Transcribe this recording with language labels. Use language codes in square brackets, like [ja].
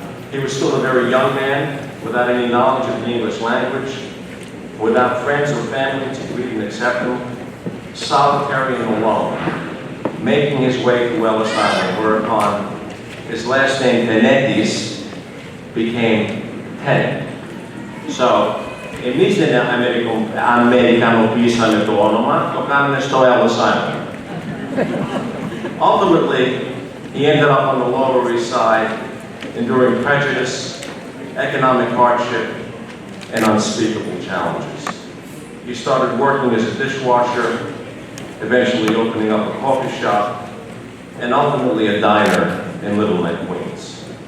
[en] He was still a very young man, without any knowledge of the English language, without friends or family to greet and accept him, solitary and alone, making his way to Ellis Island, whereupon his last name, Benetis, became Tennant. [el] So, εμείς δεν αμερικανοποίησαμε το όνομα, το κάνουμε στο Ellis Island. [en] Ultimately, he ended up on the Lower East Side, enduring prejudice, economic hardship, and unspeakable challenges. He started working as a dishwasher, eventually opening up a coffee shop, and ultimately a diner in Little Neck, Queens.